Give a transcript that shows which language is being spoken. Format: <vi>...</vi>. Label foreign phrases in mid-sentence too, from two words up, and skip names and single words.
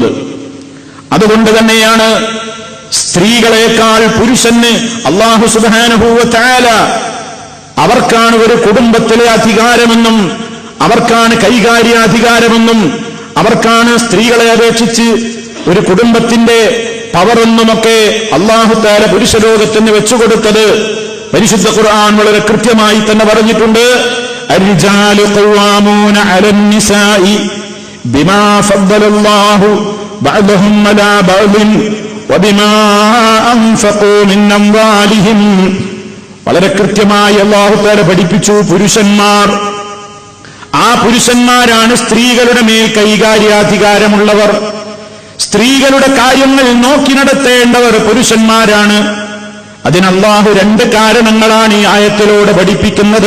<ml>അതുകൊണ്ട് തന്നെയാണ് സ്ത്രീകളെക്കാൾ പുരുഷന് അള്ളാഹു</ml> <ar>سبحانه وتعالى</ar> <ml>അവർക്കാണ് ഒരു കുടുംബത്തിലെ അധികാരമെന്നും അവർക്കാണ് കൈകാര്യാധികാരമെന്നും അവർക്കാണ് സ്ത്രീകളെ അപേക്ഷിച്ച് ഒരു കുടുംബത്തിന്റെ പവറെന്നുമൊക്കെ അള്ളാഹു തആല പുരുഷ ലോകത്തിന് വെച്ചുകൊടുത്തത് പരിശുദ്ധ ഖുർആൻ വളരെ കൃത്യമായി തന്നെ പറഞ്ഞിട്ടുണ്ട്.</ml> <ar>الرجال قوامون على النساء بما فضل الله بعضهم على بعض وبما أنفقوا من أموالهم.</ar> <ml>വളരെ കൃത്യമായി അല്ലാഹു തആല പഠിപ്പിച്ചു, പുരുഷന്മാർ, ആ പുരുഷന്മാരാണ് സ്ത്രീകളുടെ മേൽ കൈകാര്യാധികാരമുള്ളവർ. സ്ത്രീകളുടെ കാര്യങ്ങൾ നോക്കി നടത്തേണ്ടവർ പുരുഷന്മാരാണ്. അതിന് അല്ലാഹു രണ്ട് കാരണങ്ങളാണ് ഈ ആയത്തിലൂടെ പഠിപ്പിക്കുന്നത്.</ml>